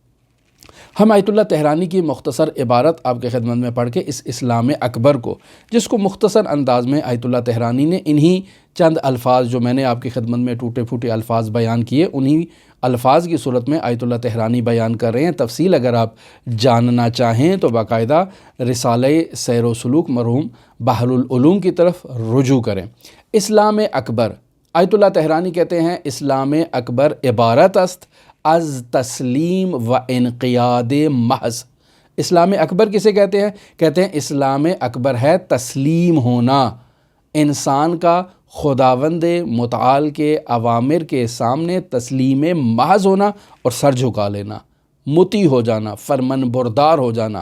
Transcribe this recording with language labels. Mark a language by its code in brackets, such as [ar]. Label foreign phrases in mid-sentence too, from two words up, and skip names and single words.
[ur] ہم آیت اللہ تہرانی کی مختصر عبارت آپ کے خدمت میں پڑھ کے اس اسلام اکبر کو، جس کو مختصر انداز میں آیت اللہ تہرانی نے انہی چند الفاظ جو میں نے آپ کی خدمت میں ٹوٹے پھوٹے الفاظ بیان کیے، انہی الفاظ کی صورت میں آیت اللہ تہرانی بیان کر رہے ہیں۔ تفصیل اگر آپ جاننا چاہیں تو باقاعدہ رسالہ سیر و سلوک مرحوم بحر العلوم کی طرف رجوع کریں۔ اسلام اکبر، آیت اللہ تہرانی کہتے ہیں اسلام اکبر [fa] عبارت است از تسلیم و انقیاد محض۔ [ur] اسلام اکبر کسے کہتے ہیں؟ کہتے ہیں اسلام اکبر ہے تسلیم ہونا، انسان کا خداوند متعال کے اوامر کے سامنے تسلیم محض ہونا اور سر جھکا لینا، مطیع ہو جانا، فرمن بردار ہو جانا۔